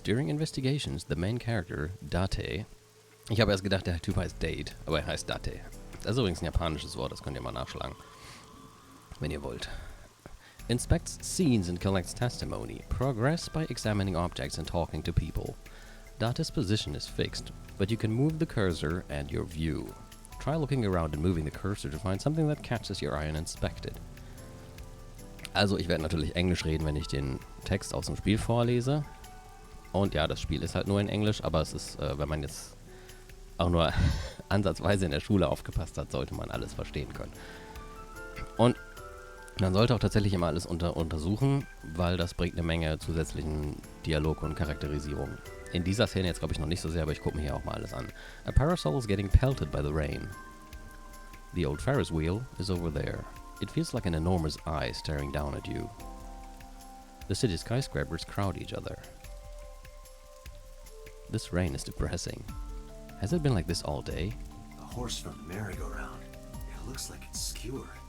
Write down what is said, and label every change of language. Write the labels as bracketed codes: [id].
[en] During investigations, the main character, Date. [de] Ich habe erst gedacht, der Typ heißt Date, aber er heißt Date. Das ist übrigens ein japanisches Wort, das könnt ihr mal nachschlagen, wenn ihr wollt. [en] Inspects scenes and collects testimony. Progress by examining objects and talking to people. Date's position is fixed, but you can move the cursor and your view. Try looking around and moving the cursor to find something that catches your eye and inspect it. [de] Also ich werde natürlich Englisch reden, wenn ich den Text aus dem Spiel vorlese. Und ja, das Spiel ist halt nur in Englisch, aber es ist, wenn man jetzt auch nur ansatzweise in der Schule aufgepasst hat, sollte man alles verstehen können. Und man sollte auch tatsächlich immer alles untersuchen, weil das bringt eine Menge zusätzlichen Dialog und Charakterisierung. In dieser Szene jetzt glaube ich noch nicht so sehr, aber ich gucke mir hier auch mal alles an. [en] A parasol is getting pelted by the rain. The old Ferris wheel is over there. It feels like an enormous eye staring down at you. The city skyscrapers crowd each other. This rain is depressing. Has it been like this all day? The horse from the merry-go-round. It looks like it's skewered.